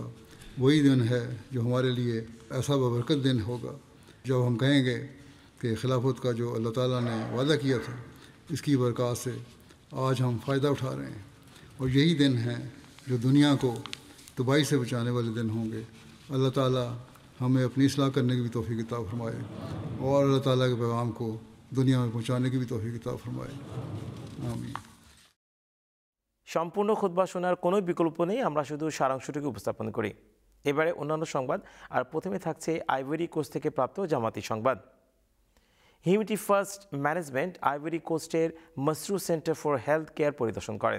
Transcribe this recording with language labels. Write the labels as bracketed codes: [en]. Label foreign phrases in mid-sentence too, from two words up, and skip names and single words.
[ur] وہی دن ہے جو ہمارے لیے ایسا بابرکت دن ہوگا جب ہم کہیں گے کہ خلافت کا جو اللہ تعالیٰ نے وعدہ کیا تھا، اس کی برکات سے آج ہم فائدہ اٹھا رہے ہیں، اور یہی دن ہیں جو دنیا کو تباہی سے بچانے والے دن ہوں گے۔ اللہ تعالیٰ ہمیں اپنی اصلاح کرنے کی بھی توفیق عطا فرمائے، اور اللہ تعالیٰ کے پیغام کو دنیا میں پہنچانے کی بھی توفیق عطا فرمائے، آمین۔ [bn] সম্পূর্ণ খুতবা শোনার কোনো বিকল্প নেই, আমরা শুধু সারাংশটুকু উপস্থাপন করি। এবারে অন্যান্য সংবাদ, আর প্রথমে থাকছে আইভরি কোস্ট থেকে প্রাপ্ত জামাতি সংবাদ। হিউম্যানিটি ফার্স্ট ম্যানেজমেন্ট আইভরি কোস্টের মসরু সেন্টার ফর হেলথ কেয়ার পরিদর্শন করেন।